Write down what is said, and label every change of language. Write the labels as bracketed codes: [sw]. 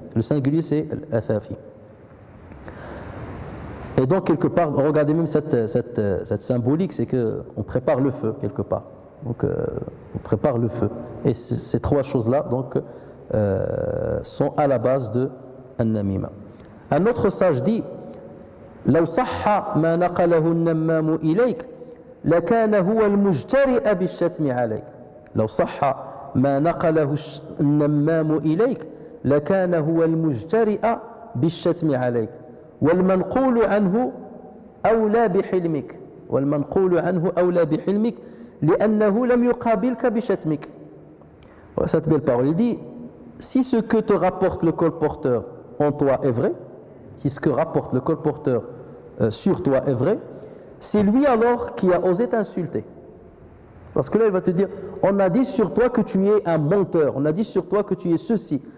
[fr] Le singulier c'est l'Athafi. Et donc quelque part, regardez même cette symbolique, c'est qu'on prépare le feu quelque part. Donc on prépare le feu. Et ces trois choses-là donc sont à la base de An-Namima. Un autre sage dit [ar] لو صح ما نقله النمام إليك لكان هو المجترئ بالشتم عليك. لو صح ما نقله النمام إليك لكان هو المجترئ بالشتم عليك والمنقول عنه أولى بحلمك والمنقول عنه أولى بحلمك لأنه لم يقابلك بشتمك. [fr] Cette belle parole, il dit si ce que te rapporte le colporteur en toi est vrai, si ce que rapporte le colporteur sur toi est vrai, c'est lui alors qui a osé t'insulter. Parce que là, il va te dire, on a dit sur toi que tu es un menteur, on a dit sur toi que tu es ceci.